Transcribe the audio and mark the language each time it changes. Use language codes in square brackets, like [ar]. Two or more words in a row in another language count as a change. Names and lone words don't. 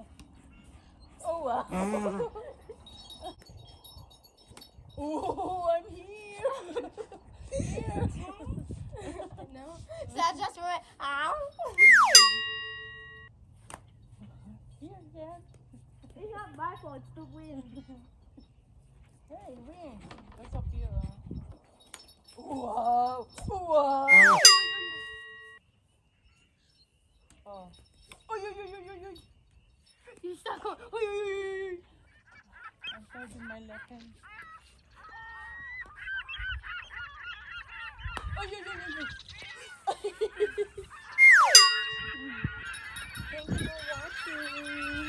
[en] Oh wow. Oh, I'm here. Here. No. So that's just went, ow. Here, yeah. It's not my fault, it's the wind. Hey, wind. What's up here? Wow. Wow. Oh. Oy, oy, oy, oy, oy, oy. You stuck on. Oy, oy, oy, oy. I'm charging my left hand. Oy, oy, oy, oy, oy. Thank you for watching.